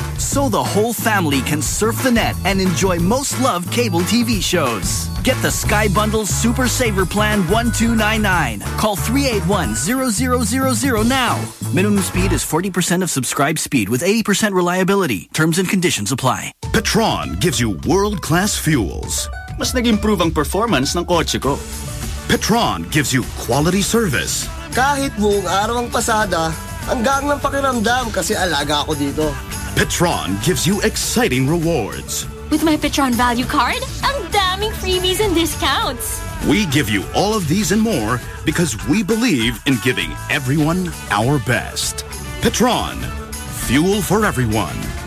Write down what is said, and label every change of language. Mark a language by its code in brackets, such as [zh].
[en] So the whole family can surf the net and enjoy most loved cable TV shows. Get the Sky Bundle Super Saver Plan 1299. Call 381-0000 now. Minimum speed is 40% of subscribed speed with 80% reliability. Terms and conditions apply. Petron gives you world-class fuels. [tl] Mas nag-improve ang performance ng kotse ko. [en] Petron gives you quality service. [tl] Kahit buong araw ang pasada, hanggang ng pakiramdam kasi alaga ako dito. [en] Petron gives you exciting rewards. With my Petron Value Card, [tl] ang daming [en] freebies and discounts. We give you all of these and more because we believe in giving everyone our best. Petron. Fuel for everyone.